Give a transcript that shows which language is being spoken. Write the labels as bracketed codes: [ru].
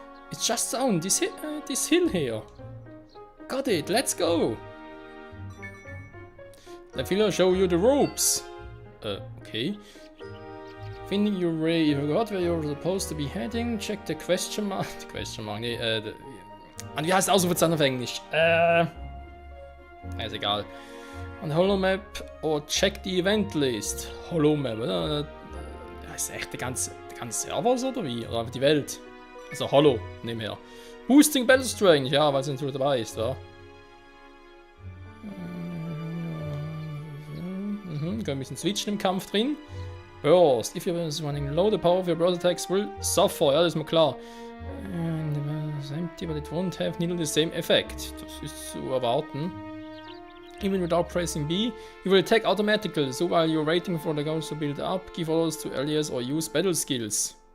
[en] It's just down this hill here. Got it, let's go. Let Philo show you the ropes. Okay. Finding your way, you forgot where you're supposed to be heading. Check the question mark. [de] Die Question mark, nee, wie heißt Ausrufezeichen auf Englisch? Ist egal. Und Holomap oder [en] check the event list. [de] Holomap, oder? Ist echt der ganze Server oder wie? Oder einfach die Welt? Also Hollow, nebenher. Boosting Battle Strength, ja, weil es natürlich dabei ist, ja. Können ein bisschen switchen im Kampf drin. Burst. [en] If you're running low, the power of your burst attacks will suffer. [de] Ja, das ist mir klar. [en] It's empty, but it won't have nearly the same effect. [de] Das ist zu erwarten. [en] Even without pressing B, you will attack automatically. So while you're waiting for the goals to build up, give orders to allies or use battle skills.